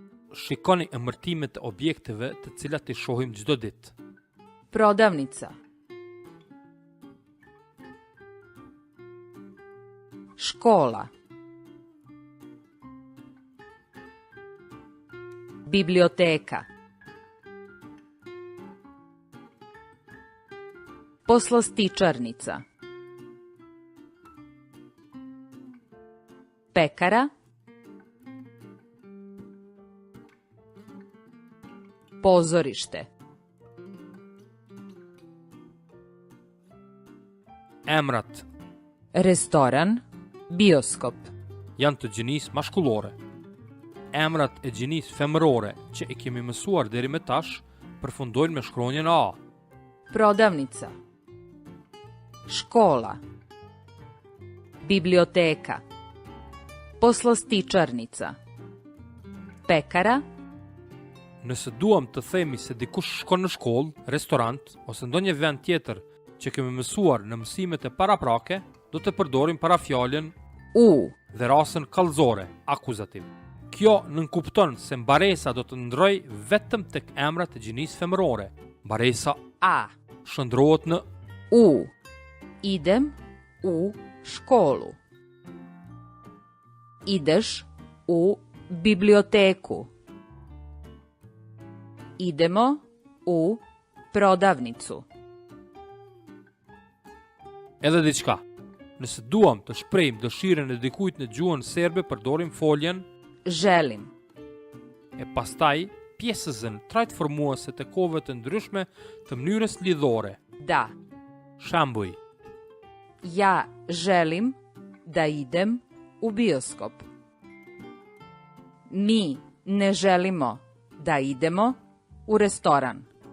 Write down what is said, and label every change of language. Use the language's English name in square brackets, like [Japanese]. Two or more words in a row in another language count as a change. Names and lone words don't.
[Albanian] Shikoni emërtimet e objekteve të cilat I shohim çdo ditë. [Serbian] Prodavnica. Škola. Biblioteka. Poslastičarnica. Pekara. Pozorište. [Albanian] Emrat [Serbian] Restoran. Bioskop. [Albanian] janë të gjinisë mashkullore. Emrat e gjinisë femërore që I kemi mësuar deri më tash përfundojnë me shkronjën A. [Serbian] Prodavnica. Škola. Biblioteka. Poslastičarnica. Pekara. [Albanian] Nëse duam të themi se dikush shkon në shkollë, restorant ose ndonjë vend tjetër që kemi mësuar në mësimet e paraprake, do të përdorim parafjalën U. dhe rasën kallëzore, akuzativ. Kjo nënkupton se mbaresa do të ndroj vetëm tek emrat e gjinisë femërore. Mbaresa A. shndrohet në [Serbian] U. Idem u školu. Ideš u biblioteku. Idemo u prodavnicu. [Albanian] edhe diçka. Nëse duam të shprehim dëshirën e dikujt në gjuhën serbe, përdorim foljen Želim. e pastaj pjesëzën trajtformuese të kohëve të ndryshme të mënyrës lidhore. Da. Shembuj: [Serbian] Ja želim da idem u bioskop. Mi ne želimo da idemo u restoran.